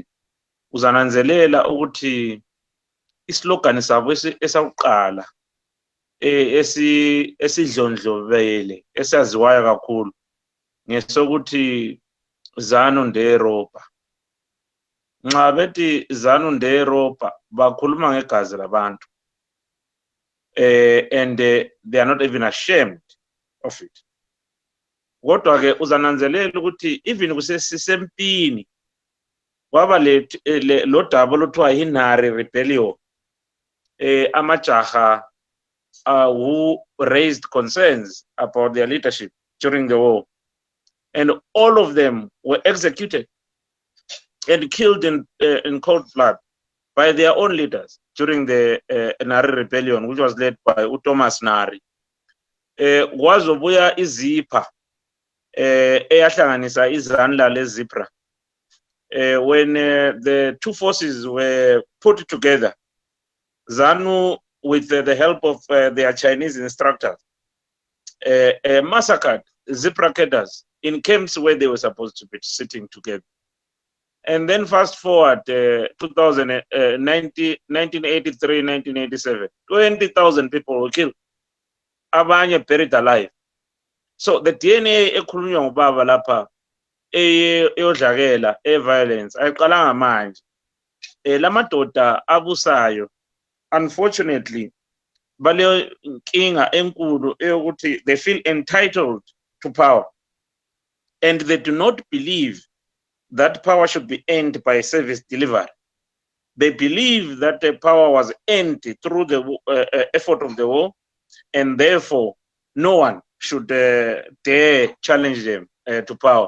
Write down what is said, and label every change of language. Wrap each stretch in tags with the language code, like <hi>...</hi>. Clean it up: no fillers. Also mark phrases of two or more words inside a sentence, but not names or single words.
<nd>Uzananzelela ukuthi islogan sabo esakuqala esidlondlobele esaziwayo kakhulu ngesokuthi</nd> <sn>Zanu nderopa.</sn> <nd>Nxa bethi</nd> <sn>Zanu nderopa</sn> <nd>bakhuluma ngegazi labantu.</nd> <en>and they are not even ashamed of it.</en> <nd>Kodwa ke uzananzelela ukuthi</nd> <en>even</en> <nd>kusesempini kwaba lo daba oluthiwa yinari rebellion, amajaha</nd> <en>who raised concerns about their leadership during the war, and all of them were executed and killed in cold blood by their own leaders during the Nari rebellion, which was led by Thomas Nari.</en> <nd>Wazobuya izipha eyahlanganisa izandla lezipra.</nd> <en>When the two forces were put together, Zanu, with the help of their Chinese instructors, massacred zebra cadres in camps where they were supposed to be sitting together. And then fast forward 1983, 1987, 20,000 people were killed.</en> <nd>Abanye</nd> <en>buried alive. So the DNA</en> <nd>ekhulunywa ngubaba lapha eyodlakela violence ayiqalanga manje. Lamadoda abusayo,</nd> <en>unfortunately,</en> <nd>bale inkinga enkulu eyokuthi</nd> <en>they feel entitled to power, and they do not believe that power should be earned by service delivery. They believe that the power was earned through the effort of the war, and therefore no one should dare challenge them to power.</en>